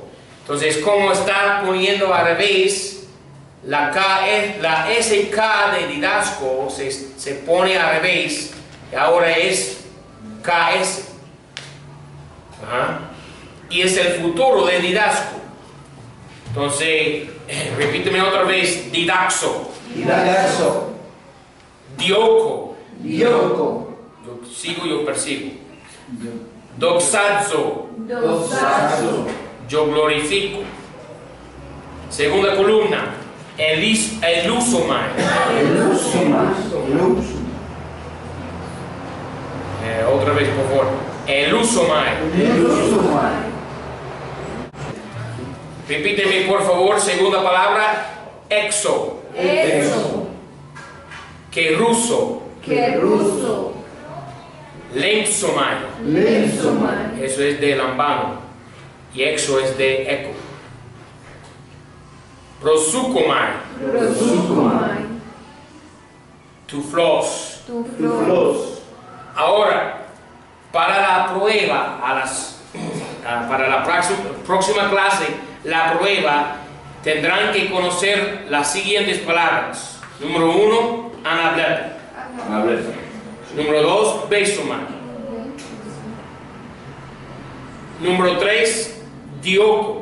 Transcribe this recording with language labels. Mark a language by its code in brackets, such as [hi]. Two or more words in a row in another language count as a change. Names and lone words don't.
[es] Entonces, como está poniendo al revés, la SK de didasco se pone al revés y ahora es KS. Y es el futuro de didasco. Entonces, repíteme otra vez. Didaxo. Didaxo. Dioco. Dioco. Yo sigo, yo persigo. Doxazo. Doxazo. Yo glorifico. Segunda columna. Elusomai. Elusomai. Otra vez, por favor. Elusomai. Elusomai. Repíteme, por favor, segunda palabra. Exo. Exo. Keruso. Keruso. Lensomai. Lensomai. Eso es de lambano. Y exo es de eco. Prosukomai. Prosukomai. Tuflos. Tuflos. Ahora, para la prueba, para la próxima clase, la prueba, tendrán que conocer las siguientes palabras. Número 1, anablepo. Anablepo. Número 2, besomai. Número 3, dioco.